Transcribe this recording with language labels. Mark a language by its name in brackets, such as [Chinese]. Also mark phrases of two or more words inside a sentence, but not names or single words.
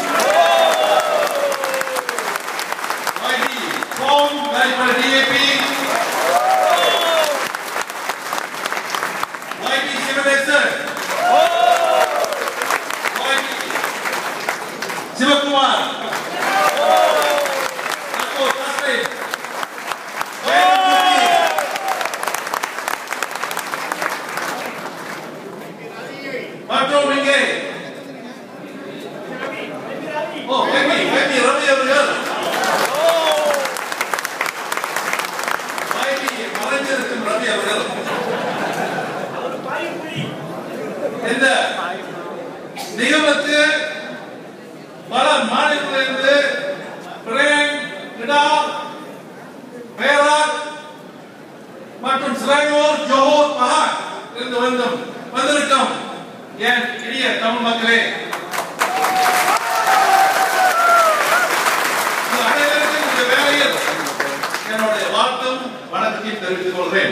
[Malay] YB Tom daripada DAP, YB Sivanesan, YB Sivakumar, Dato' Taslim, Patro Mingge. [Tamil] Oh, Rabi அவர்கள். மறைஞ்சிருக்கும் ரவி அவர்கள். இந்த நிகழ்வுக்கு பல மாநிலத்திலிருந்து பிரேம், கிடா, பேராக் மற்றும் சிலையூர், ஜோஹர், மஹாக் இருந்து வந்திருக்கும் என் இனிய தமிழ் மக்களே, அனைவருக்கும் இந்த வேளையில் என்னுடைய வாழ்த்தும் வணக்கத்தையும் தெரிவித்துக் கொள்கிறேன்.